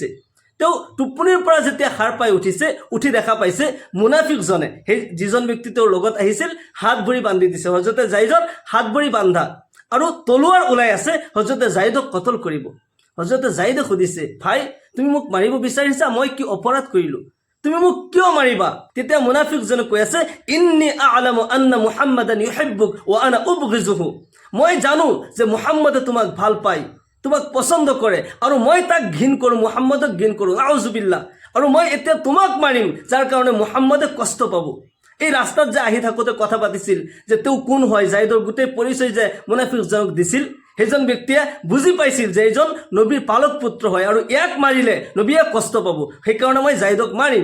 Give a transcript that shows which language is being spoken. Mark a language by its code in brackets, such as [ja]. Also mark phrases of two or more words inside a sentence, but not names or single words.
[as] তেওঁ টোপনিৰ পৰা যেতিয়া সাৰ পাই উঠিছে, উঠি দেখা পাইছে মুনাফিকজনে, সেই যিজন ব্যক্তি তেওঁৰ লগত আহিছিল, হাত ভৰি বান্ধি দিছে। হযৰতে জাইদৰ হাত ভৰি বান্ধা আৰু তলোৱাৰ ওলাই আছে, হযৰতে জাইদক কতল কৰিব। হযৰতে জাইদে সুধিছে, ভাই তুমি মোক মাৰিব বিচাৰিছা, মই কি অপৰাধ কৰিলোঁ, তুমি মোক কিয় মাৰিবা? তেতিয়া মুনাফিকজনে কৈ আছে, [ar] إني أعلم أن محمدا يحبك وأنا أبغضه, [as] মই জানো যে মুহাম্মদে তোমাক ভাল পায়, তোমাক পছন্দ কৰে, আৰু মই তাক ঘৃণ কৰোঁ, মুহাম্মদক ঘৃণ কৰোঁ, আউযুবিল্লাহ, আৰু মই এতিয়া তোমাক মাৰিম, যাৰ কাৰণে মুহাম্মদে কষ্ট পাব। এই ৰাস্তাত যে আহি থাকোঁতে কথা পাতিছিল যে তেওঁ কোন হয়, জাইদৰ গোটেই পৰিচয় যে মুনাফিকজনক দিছিল, সেইজন ব্যক্তিয়ে বুজি পাইছিল যে এইজন নবীৰ পালক পুত্ৰ হয়, আৰু ইয়াক মাৰিলে নবীয়ে কষ্ট পাব, সেইকাৰণে মই জাইদক মাৰিম।